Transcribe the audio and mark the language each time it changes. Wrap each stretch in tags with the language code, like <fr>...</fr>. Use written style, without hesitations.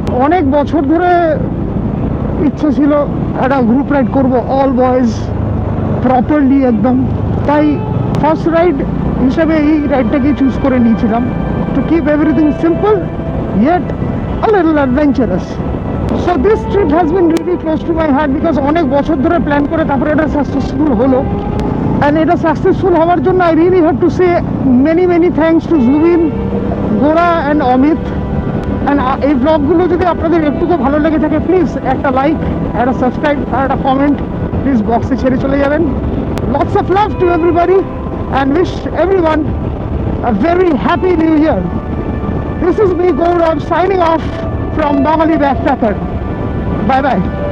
<bn>অনেক বছর ধরে ইচ্ছে ছিল একটা গ্রুপ রাইড করব,</bn> <en>all boys properly</en> <bn>একদম। তাই ফার্স্ট রাইড হিসেবে এই রাইডটাকে চুজ করে নিয়েছিলাম,</bn> <en>To keep everything simple yet a little adventurous. So this trip has been really close to my heart because</en> <bn>অনেক বছর ধরে প্ল্যান করে তারপরে এটা সাকসেসফুল হলো।</bn> <en>And</en> <bn>এটা সাকসেসফুল হওয়ার জন্য</bn> <en>I really have to say many thanks to Zubin, Gora and Amit.</en> <bn>And এই ব্লগগুলো যদি আপনাদের একটুকু ভালো লেগে থাকে, প্লিজ একটা লাইক, একটা সাবস্ক্রাইব আর একটা কমেন্ট প্লিজ বক্সে ছেড়ে চলে যাবেন।</bn> <en>Lots of love to everybody and wish everyone a very happy new year. This is me, Gaurav, signing off from Bangali Backpacker. Bye bye.</en>